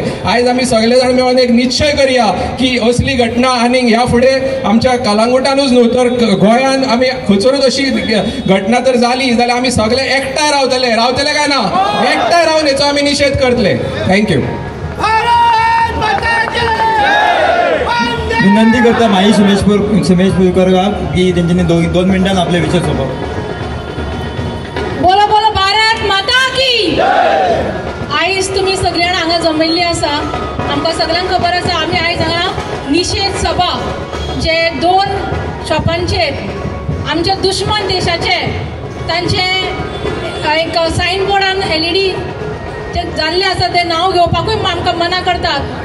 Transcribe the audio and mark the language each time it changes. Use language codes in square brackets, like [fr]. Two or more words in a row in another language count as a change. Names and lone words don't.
[kok] आयज आमी सगळे जाण मेळून एक निश्चय करया की असली घटना आनी ह्या फुडें आमच्या कलंगूटानूच न्हू तर गोंयान आमी खंयसरूच अशी घटना तर जाली जाल्यार आमी सगळे एकठांय रावतले. रावतले काय ना? एकठांय रावन हेचो आमी निशेध करतले. थँक्यू. विनंती करता माई सुमेश पुरकर की तेंच्यांनी 2 मिनटान आपले विचार सोंपप. [hi] बोलो बोलो भारत माता की. [kok] आयज तुमी सगळी जाण हांगा जमिल्ली आसा. आमकां सगळ्यांक खबर आसा आमी आयज हांगा निशेध सभा जे 2 शॉपांचेर आमच्या दुश्मन देशाचे तांचे एक सायन बोर्डान LED जे जाल्ले आसा ते नांव घेवपाकूय आमकां मना करतात.